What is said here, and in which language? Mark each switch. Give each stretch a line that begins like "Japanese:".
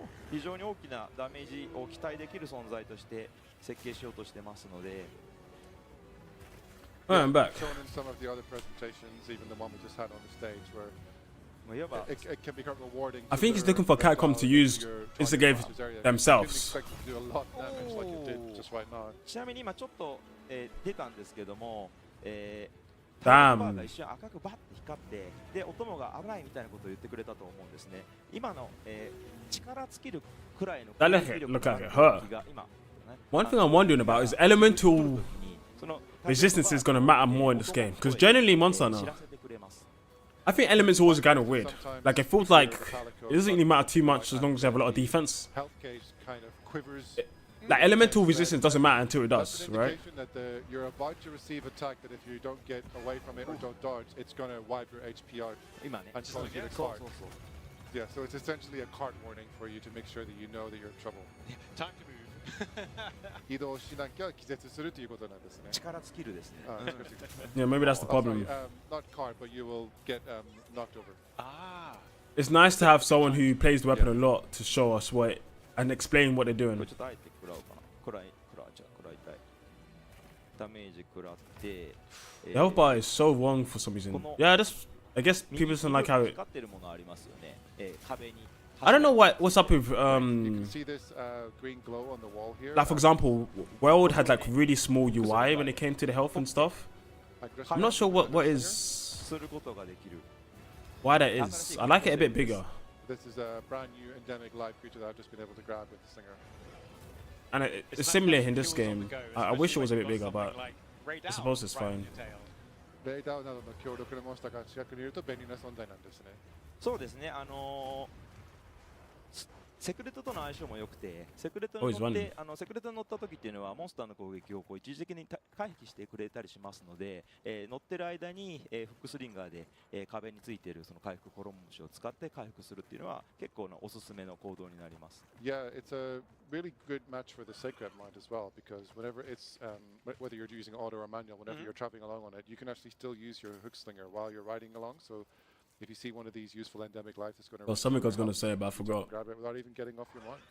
Japanese: 非常に大きなダメージを期待できる存在として設計しようとしてますので。
English: Alright, I'm back. Shown in some of the other presentations, even the one we just had on the stage, where it can become rewarding. I think he's looking for Capcom to use Instigate themselves. You can expect to do a lot of damage like you did just right now.
Japanese: ちなみに今ちょっと、出たんですけども、タイムバーが
English: Damn.
Japanese: 一瞬赤くバッて光ってでお供が危ないみたいなことを言ってくれたと思うんですね。今の、力尽きるくらいの
English: That look like it hurt. One thing I'm wondering about is elemental resistance is going to matter more in this game. Because generally, Monster Hunter, I think elemental was kind of weird. Like, it feels like it doesn't really matter too much as long as you have a lot of defense. Health gauge kind of quivers. Like, elemental resistance doesn't matter until it does, right? That you're about to receive attack that if you don't get away from it or don't dodge, it's going to wipe your HP out
Japanese: 今ね
English: and cause you to cart. Yeah, so it's essentially a cart warning for you to make sure that you know that you're in trouble. Time to move.
Japanese: 移動しなきゃ気絶するということなんですね。力尽きるですね。
English: Yeah, maybe that's the problem. Not cart, but you will get knocked over. Ah. It's nice to have someone who plays the weapon a lot to show us what and explain what they're
Japanese: こ
English: doing.
Japanese: れちょっとあえて食らおうかな。食らいたい。ダメージ食らって。
English: The health bar is so wrong for some reason. Yeah, that's. I guess people doesn't like how it.
Japanese: 光ってるものありますよね。壁に。
English: I don't know what's up with You can see this green glow on the wall here. like for example, World had like really small UI when it came to the health and stuff. I'm not sure what is
Japanese: することができる。
English: why that is. I like it a bit bigger. This is a brand new endemic live creature that I've just been able to grab with the singer. And it's similar in this game. I wish it was a bit bigger, but I suppose it's fine.
Japanese: レイダーなどの強力なモンスターが近くにいると便利な存在なんですね。そうですね。セクレットとの相性も良くて、セクレットに乗ってセクレットに乗った時っていうのはモンスターの攻撃をこう一時的に回避してくれたりしますので、乗ってる間に、フックスリンガーで、壁についているその回復コロン虫を使って回復するっていうのは結構なおすすめの行動になります。
English: Yeah, it's a really good match for the Sacred Mind as well because whenever it's whether you're using auto or manual, whenever you're traveling along on it, you can actually still use your hook slinger while you're riding along. So if you see one of these useful endemic life, it's going to. Well, something I was going to say, but I forgot. Grab it without even getting off your mount.